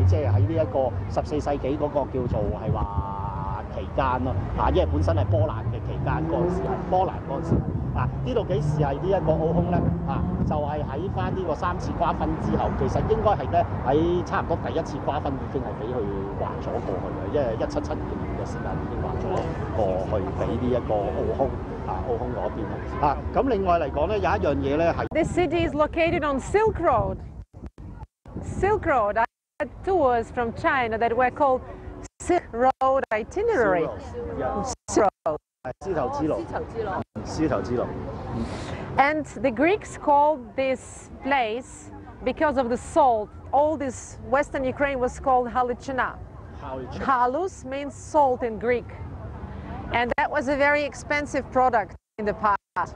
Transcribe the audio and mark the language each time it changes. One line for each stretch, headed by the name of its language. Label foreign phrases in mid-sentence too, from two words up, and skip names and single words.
Cantonese: 即係喺呢一個14世紀嗰個叫做係話期間咯因為本身係波蘭嘅期間嗰陣時係波蘭嗰陣時呢度幾時係呢一個奧匈咧就係喺翻呢個3次瓜分之後，其實應該係咧喺差唔多第1次瓜分已經係俾佢劃咗過去嘅，因為1772年嘅時間已經劃咗過去俾呢一個奧匈嗰邊啦咁另外嚟講咧有一樣嘢咧係。
English: This city is located on Silk Road. Silk Road. I had tours from China that were called Silk Road itinerary. Silk Road.
Cantonese: 絲綢之路。絲綢之路。
English: And the Greeks called this place because of the salt. All this Western Ukraine was called Halichina. Halus means salt in Greek. And that was a very expensive product in the past.